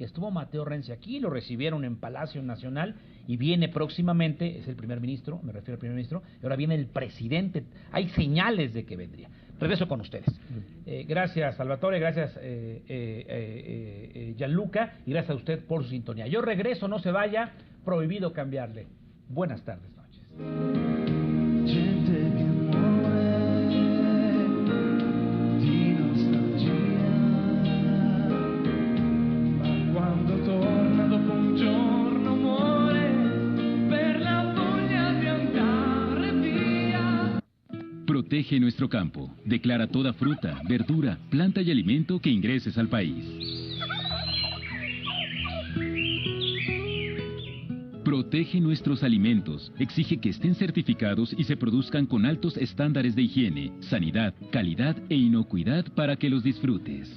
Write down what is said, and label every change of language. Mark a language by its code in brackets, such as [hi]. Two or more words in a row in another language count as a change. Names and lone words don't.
[es] Estuvo Matteo Renzi aquí, lo recibieron en Palacio Nacional y viene próximamente, es el primer ministro, me refiero al primer ministro, y ahora viene el presidente. Hay señales de que vendría. Regreso con ustedes. Gracias, Salvatore, gracias, Gianluca, y gracias a usted por su sintonía. Yo regreso, no se vaya, prohibido cambiarle. Buenas tardes, noches. [it] Gente che muore di nostalgia, ma quando torna dopo un giorno muore per la voglia di andare via. [es] Protege nuestro campo. Declara toda fruta, verdura, planta y alimento que ingreses al país. Protege nuestros alimentos. Exige que estén certificados y se produzcan con altos estándares de higiene, sanidad, calidad e inocuidad para que los disfrutes.